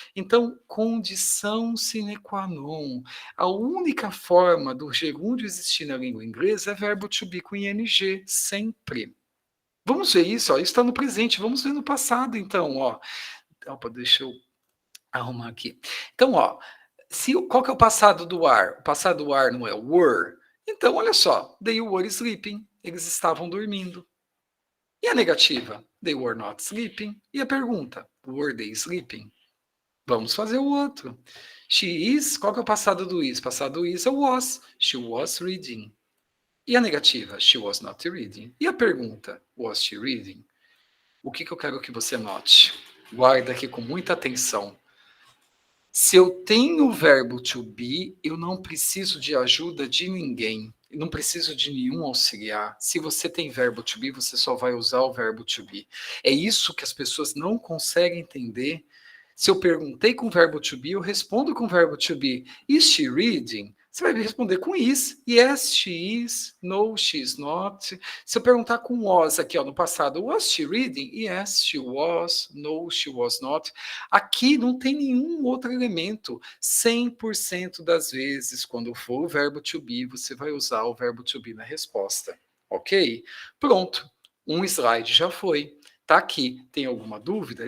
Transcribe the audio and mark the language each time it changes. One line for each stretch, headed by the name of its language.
Portuguese: Então, condição sine qua non. A única forma do gerúndio existir na língua inglesa é verbo to be com ing, sempre. Vamos ver isso, ó. Isso está no presente. Vamos ver no passado, então, ó. Opa, deixa eu arrumar aqui. Então, ó, qual que é o passado do are? O passado do are não é were? Então, olha só,
English: they were sleeping.
Portuguese: Eles estavam dormindo. E a negativa?
English: They were not sleeping.
Portuguese: E a pergunta?
English: Were they sleeping?
Portuguese: Vamos fazer o outro.
English: She is,
Portuguese: qual que é o passado do is? Passado do is é was.
English: She was reading.
Portuguese: E a negativa?
English: She was not reading.
Portuguese: E a pergunta?
English: Was she reading?
Portuguese: O que eu quero que você note? Guarda aqui com muita atenção. Se eu tenho o verbo to be, eu não preciso de ajuda de ninguém. Eu não preciso de nenhum auxiliar. Se você tem verbo to be, você só vai usar o verbo to be. É isso que as pessoas não conseguem entender. Se eu perguntei com o verbo to be, eu respondo com o verbo to be.
English: Is she reading?
Portuguese: Você vai responder com is.
English: Yes, she is. No, she is not.
Portuguese: Se eu perguntar com was aqui, ó, no passado,
English: was she reading? Yes, she was. No, she was not.
Portuguese: Aqui não tem nenhum outro elemento. 100% das vezes, quando for o verbo to be, você vai usar o verbo to be na resposta. Ok? Pronto. Um slide já foi. Tá aqui. Tem alguma dúvida?